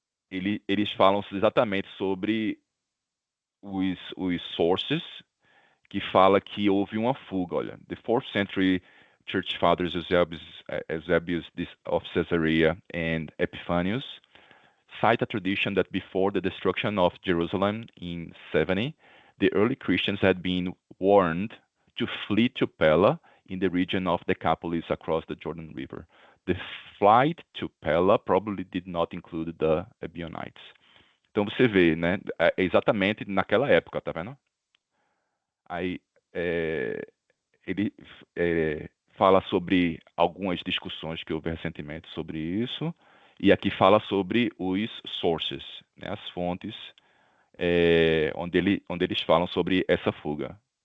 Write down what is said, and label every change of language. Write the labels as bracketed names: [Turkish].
[Portuguese] Eles falam exatamente sobre os sources, que fala que houve uma fuga. Olha, [English] the 4th century church fathers Eusebius of Caesarea and Epiphanius cite a tradition that before the destruction of Jerusalem in 70, the early Christians had been warned to flee to Pella in the region of Decapolis across the Jordan River. The flight to Pella probably did not include the Ebionites. [Portuguese] Então você vê, né? É exatamente naquela época, tá vendo? Aí ele fala sobre algumas discussões que houve recentemente sobre isso, e aqui fala sobre os sources, né, as fontes, onde eles falam sobre essa fuga.